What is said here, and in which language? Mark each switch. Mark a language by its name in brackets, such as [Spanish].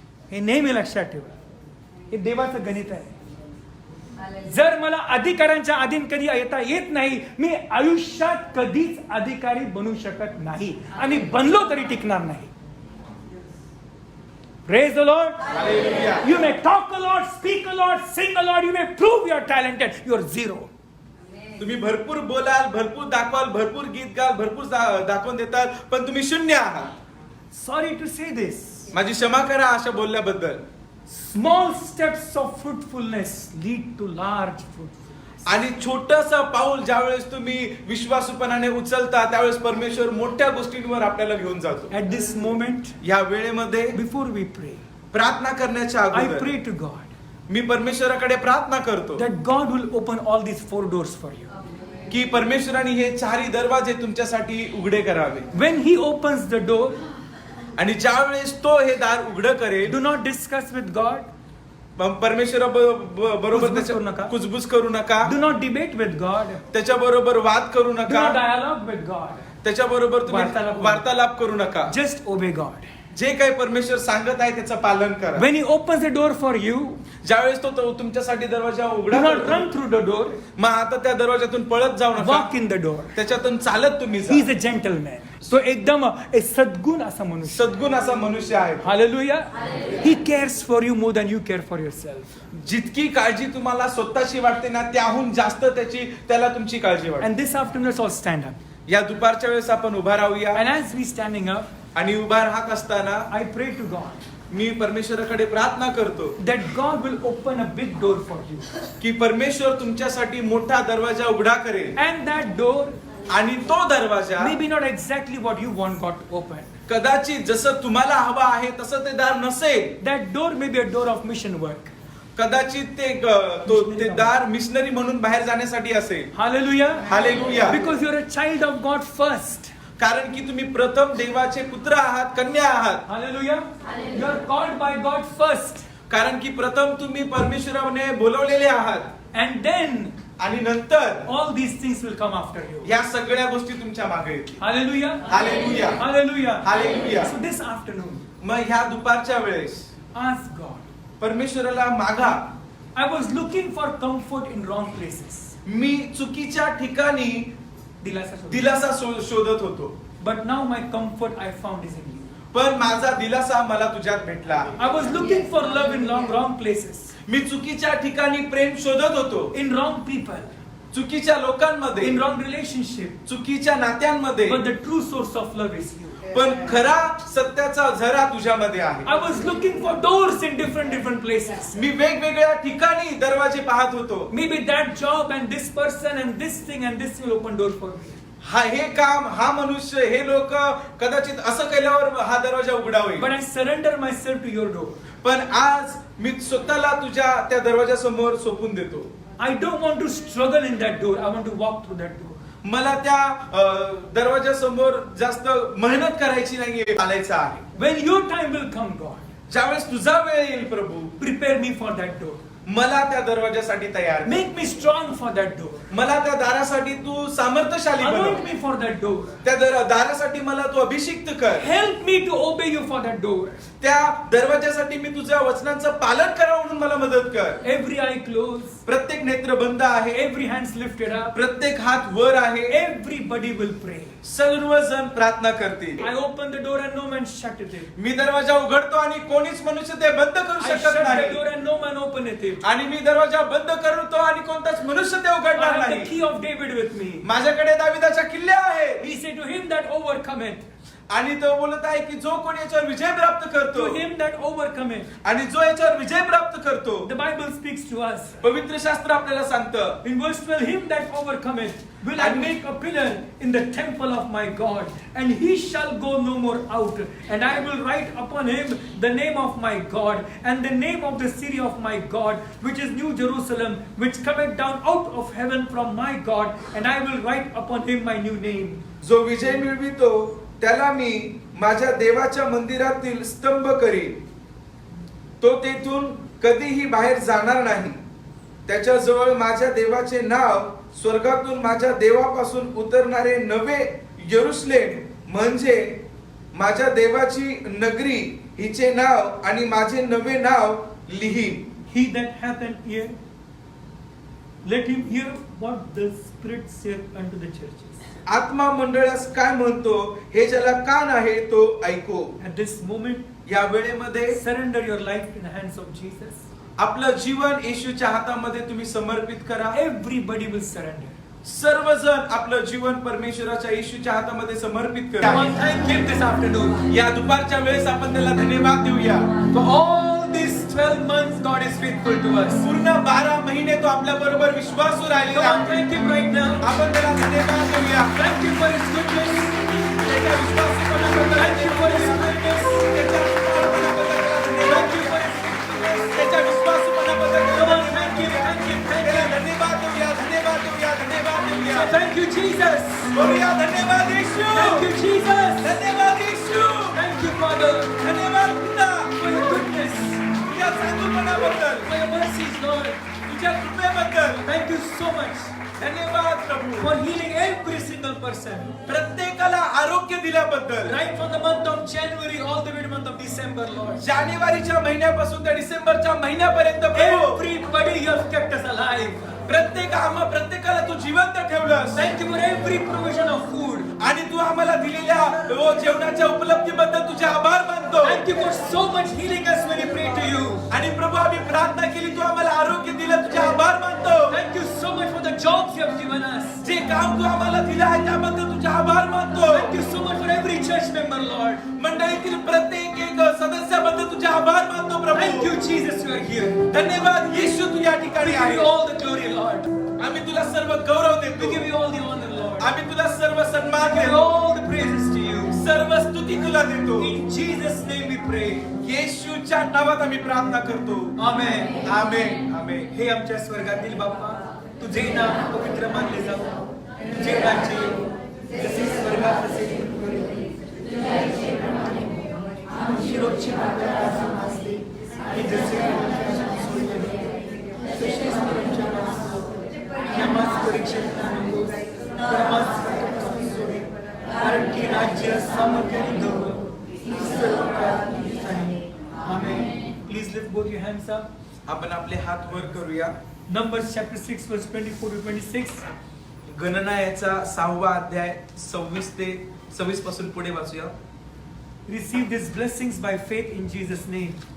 [Marathi] हे नेहमी लक्षात ठेवा. हे देवाचं गणित आहे. जर मला अधिकाऱ्यांच्या अधीन कधी येता येत नाही, मी आयुष्यात कधीच अधिकारी बनू शकत नाही आणि बनलो तरी टिकणार नाही. [English] Praise the Lord. [Marathi] Hallelujah. [English] You may talk a lot, speak a lot, sing a lot, you may prove you are talented, you are zero. [Marathi] तुम्ही भरपूर बोलाल, भरपूर दाखवाल, भरपूर गीत गाल, भरपूर दाखवून देताल, पण तुम्ही शून्य आहात. [English] Sorry to say this. [Marathi] माझी क्षमा करा अशा बोलल्याबद्दल. [English] Small steps of fruitfulness lead to large fruitfulness. [Marathi] आणि छोटस पाऊल ज्यावेळेस तुम्ही विश्वासूपणाने उचलता, त्यावेळेस परमेश्वर मोठ्या गोष्टींवर आपल्याला घेऊन जातो. [English] At this moment, [Marathi] या वेळेमध्ये [English] before we pray, [Marathi] प्रार्थना करण्याच्या [English] I [Marathi] अगोदर [English] pray to God [Marathi] मी परमेश्वराकडे प्रार्थना करतो [English] that God will open all these 4 doors for you. [Marathi] की परमेश्वराने हे 4 दरवाजे तुमच्यासाठी उघडे करावे. [English] When He opens the door, [Marathi] आणि ज्यावेळेस तो हे दार उघडं करेल, [English] do not discuss with God, [Marathi] परमेश्वरा बरोबर कुजबूज करू नका. कुजबूज करू नका, [English] do not debate with God, [Marathi] त्याच्या बरोबर वाद करू [English] do not [Marathi] नका, [English] dialogue with God. [Marathi] त्याच्या बरोबर वार्तालाप तुम्ही वार्तालाप करू नका. [English] Just obey God. [Marathi] जे काही परमेश्वर सांगत आहे त्याचं पालन करा. [English] When He opens the door for you, [Marathi] ज्यावेळेस तो तुमच्यासाठी दरवाजा उघडा [English] do not [Marathi] करतो, [English] run through the door, [Marathi] मग आता त्या दरवाजातून पळत जाऊ नका, [English] walk in the door. [Marathi] त्याच्यातून चालत तुम्ही [English] He is [Marathi] जा. [English] a gentleman. [Marathi] तो एकदम एक सद्गुण असा मनुष्य. सद्गुण असा मनुष्य आहे. [English] Hallelujah. He cares for you more than you care for yourself. [Marathi] जितकी काळजी तुम्हाला स्वतःची वाटते ना, त्याहून जास्त त्याला तुमची काळजी वाटते. [English] And this afternoon, let's all stand up. [Marathi] या दुपारच्या वेळेस आपण उभा राहूया. [English] And as we standing up, [Marathi] आणि उभा राहत असताना [English] I pray to God [Marathi] मी परमेश्वराकडे प्रार्थना करतो [English] that God will open a big door for you. [Marathi] की परमेश्वर तुमच्यासाठी मोठा दरवाजा उघडा करेल. [English] And that door [Marathi] आणि तो दरवाजा [English] maybe not exactly what you want God to open. [Marathi] कदाचित जसं तुम्हाला हवा आहे तसं ते दार नसेल. [English] That door may be a door of mission work. [Marathi] कदाचित ते दार मिशनरी म्हणून बाहेर जाण्यासाठी असेल. [English] Hallelujah. [Marathi] Hallelujah. [English] Because you're a child of God first. [Marathi] कारण की तुम्ही प्रथम देवाचे पुत्र आहात, कन्या आहात. [English] Hallelujah. You are called by God first. [Marathi] कारण की प्रथम तुम्ही परमेश्वराने बोलवलेले आहात. [English] And then [Marathi] आणि नंतर [English] all these things will come after you. [Marathi] या सगळ्या गोष्टी तुमच्या मागे येतील. [English] Hallelujah. [Marathi] Hallelujah. [English] Hallelujah. [Marathi] Hallelujah. [English] So this afternoon, [Marathi] मग ह्या दुपारच्या वेळेस [English] ask God. [Marathi] परमेश्वराला मागा. [English] I was looking for comfort in wrong places. [Marathi] मी चुकीच्या ठिकाणी दिलासा शोध. दिलासा शोधत होतो. [English] but now my comfort I found is in you. [Marathi] पण माझा दिलासा मला तुझ्यात भेटला. [English] I was looking for love in wrong places, [Marathi] मी चुकीच्या ठिकाणी प्रेम शोधत होतो, [English] in wrong people, [Marathi] चुकीच्या लोकांमध्ये, [English] in wrong relationship. [Marathi] चुकीच्या नात्यांमध्ये. [English] But the true source of love is you. [Marathi] पण खरा सत्याचा झरा तुझ्यामध्ये आहे. [English] I was looking for doors in different places. [Marathi] मी वेगवेगळ्या ठिकाणी दरवाजे पाहत होतो. [English] Maybe that job and this person and this thing and this will open door for me. [Marathi] हे काम, हा मनुष्य, हे लोक कदाचित असं केल्यावर हा दरवाजा उघडा होईल. [English] But I surrender myself to your door. [Marathi] पण आज मी स्वतःला तुझ्या त्या दरवाजासमोर सोपून देतो. [English] I don't want to struggle in that door. I want to walk through that door. [Marathi] मला त्या दरवाजासमोर जास्त मेहनत करायची नाहीये, चालायचं आहे. [English] When your time will come, God, [Marathi] ज्यावेळेस तुझा वेळ येईल प्रभू, [English] prepare me for that door. [Marathi] मला त्या दरवाजासाठी तयार कर. [English] Make me strong for that door. [Marathi] मला त्या दारासाठी तू सामर्थ्यशाली बनव. [English] Anoint me for that door. [Marathi] त्या दारासाठी मला तू अभिषिक्त कर. [English] Help me to obey you for that door. [Marathi] त्या दरवाजासाठी मी तुझ्या वचनांचं पालन करा म्हणून मला मदत कर. [English] Every eye closed, [Marathi] प्रत्येक नेत्र बंद आहे, [English] every hands lifted up, [Marathi] प्रत्येक हात वर आहे, [English] everybody will pray. [Marathi] सर्वजण प्रार्थना करतील. [English] I open the door and no man shut it in. [Marathi] मी दरवाजा उघडतो आणि कोणीच मनुष्य ते बंद करू [English] I shut [Marathi] शकत [English] the [Marathi] नाही. [English] door and no man open it. [Marathi] आणि मी दरवाजा बंद करतो आणि कोणताच मनुष्य ते [English] I [Marathi] उघडणार [English] have the [Marathi] नाही. [English] key of David with me. [Marathi] माझ्याकडे दाविदाच्या किल्ल्या आहेत. [English] He said to him that overcometh, [Marathi] आणि तो बोलत आहे की जो कोणी याच्यावर विजय प्राप्त करतो, [English] to him that overcometh. [Marathi] आणि जो याच्यावर विजय प्राप्त करतो, [English] The Bible speaks to us. [Marathi] पवित्र शास्त्र आपल्याला सांगतं. [English] In verse 12, him that overcometh will I make a pillar in the temple of my God, and he shall go no more out. And I will write upon him the name of my God, and the name of the city of my God, which is New Jerusalem, which cometh down out of heaven from my God, and I will write upon him my new name. [Marathi] जो विजय मिळवितो त्याला मी माझ्या देवाच्या मंदिरातील स्तंभ करीन. तो तेथून कधीही बाहेर जाणार नाही. त्याच्याजवळ माझ्या देवाचे नाव, स्वर्गातून माझ्या देवापासून उतरणारे नवे यरुशलेम म्हणजे माझ्या देवाची नगरी, हिचे नाव आणि माझे नवे नाव लिहीन. [English] He that hath an ear, let him hear what the Spirit saith unto the churches. [Marathi] आत्मा मंडळास काय म्हणतो हे ज्याला कान आहे तो ऐको. [English] At this moment, [Marathi] या वेळेमध्ये [English] surrender your life in the hands of Jesus. [Marathi] आपलं जीवन येशूच्या हातामध्ये तुम्ही समर्पित करा. [English] Everybody will surrender. [Marathi] सर्वजण आपलं जीवन परमेश्वराच्या येशूच्या हातामध्ये समर्पित [English] Come [Marathi] करा. [English] on, thank him this afternoon. [Marathi] या दुपारच्या वेळेस आपण त्याला धन्यवाद देऊया. [English] For all these 12 months, God is faithful to us. [Marathi] पूर्ण 12 महिने तो आपल्या बरोबर विश्वासू राहिलेला [English] Come on, [Marathi] आहे. [English] thank him right now. [Marathi] आपण त्याला धन्यवाद देऊया. [English] Thank you for his goodness. [Marathi] त्याच्या विश्वासूपणाबद्दल, [English] Thank you for his goodness. [Marathi] त्याच्या कृपाळूपणाबद्दल त्याला धन्यवाद [English] Thank you [Marathi] देऊया. [English] for his [Marathi] त्याच्या विश्वासूपणाबद्दल [English] Come on, thank you, thank you, thank [Marathi] त्याला [English] you. [Marathi] धन्यवाद देऊया, धन्यवाद देऊया, धन्यवाद देऊया. [English] So thank you, Jesus. [Marathi] बोलूया धन्यवाद येशू. [English] Thank you, Jesus. [Marathi] धन्यवाद येशू. [English] Thank you, Father, [Marathi] धन्यवाद पिता. [English] for your goodness, [Marathi] तुझ्या चांगुलपणाबद्दल, [English] for your mercies, Lord. [Marathi] तुझ्या कृपेबद्दल [English] Thank you so much [Marathi] धन्यवाद प्रभू. [English] for healing every single person. [Marathi] प्रत्येकाला आरोग्य दिल्याबद्दल, [English] Right from the month of January all the way to the month of December, Lord. [Marathi] जानेवारीच्या महिन्यापासून ते डिसेंबरच्या महिन्यापर्यंत प्रभू, [English] Everybody you have kept us alive. [Marathi] प्रत्येकाला तू जिवंत ठेवलंस. [English] Thank you for every provision of food. [Marathi] आणि तू आम्हाला दिलेल्या जेवणाच्या उपलब्धीबद्दल तुझे आभार मानतो. [English] Thank you for so much healing us when we pray to you. [Marathi] आणि प्रभू आम्ही प्रार्थना केली, तू आम्हाला आरोग्य दिलं, तुझे आभार मानतो. [English] Thank you so much for the jobs you have given us. [Marathi] जे काम तू आम्हाला दिलं आहे त्याबद्दल तुझे आभार मानतो. [English] Thank you so much for every church member, Lord. [Marathi] मंडळीतील प्रत्येक एक सदस्याबद्दल तुझे आभार मानतो प्रभू. [English] Thank you, Jesus, you are here. [Marathi] धन्यवाद येशू, तू या [English] We [Marathi] ठिकाणी [English] give [Marathi] आहे. [English] you all the glory, Lord. [Marathi] आम्ही तुला सर्व गौरव [English] We [Marathi] देतो. [English] give you all the honor, Lord. [Marathi] आम्ही तुला सर्व सन्मान [English] We give [Marathi] देतो. [English] all the praises to you. [Marathi] सर्व स्तुती तुला देतो. [English] In Jesus' name we pray. [Marathi] येशूच्या नावात आम्ही प्रार्थना करतो. [English] Amen. [Marathi] आमेन, आमेन. हे आमच्या स्वर्गातील बाप्पा, तुझे नाम पवित्र मानले जाऊ. तुझे राज्य येऊ. जसे स्वर्गात तसे पृथ्वीवर. तुझ्या इच्छेप्रमाणे आमची रोजची भाकर आज आम्हास दे. आणि जसे आमच्या सोयीप्रमाणे तसेच आमच्या नावास आम्हास परीक्षेत आणू नकोस, तर आम्हास वाईटापासून सोड. कारण की राज्य, सामर्थ्य आणि गौरव ही सर्व काळ तुझीच आहे. आमेन. [English] Please lift both your hands up. [Marathi] आपण आपले हात वर करूया. [English] Numbers chapter 6 verse 24 to 26. [Marathi] गणना याचा 6वा अध्याय 26 ते 26 पासून पुढे वाचूया. [English] Receive these blessings by faith in Jesus' name.